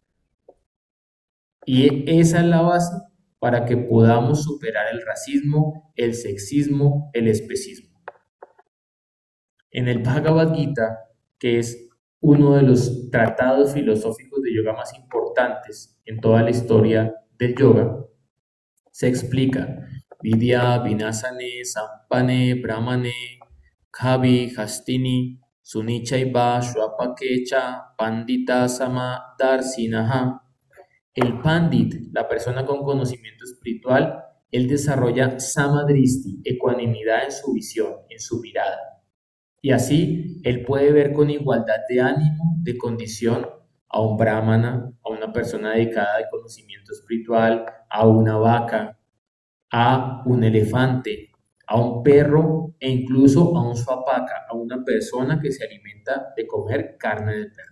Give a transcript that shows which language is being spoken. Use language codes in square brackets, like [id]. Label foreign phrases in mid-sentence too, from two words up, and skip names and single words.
[es] Y esa es la base para que podamos superar el racismo, el sexismo, el especismo. En el Bhagavad Gita, que es uno de los tratados filosóficos de yoga más importantes en toda la historia del yoga, se explica [sa] Vidya Vinasane Sampane Brahmane Khavi Hastini Sunichaiva Shwapakecha Pandita Sama Darsinaha. [es] El Pandit, la persona con conocimiento espiritual, él desarrolla Samadristi, ecuanimidad en su visión, en su mirada. Y así él puede ver con igualdad de ánimo, de condición, a un brahmana, a una persona dedicada al conocimiento espiritual, a una vaca, a un elefante, a un perro e incluso a un swapaka, a una persona que se alimenta de comer carne de perro.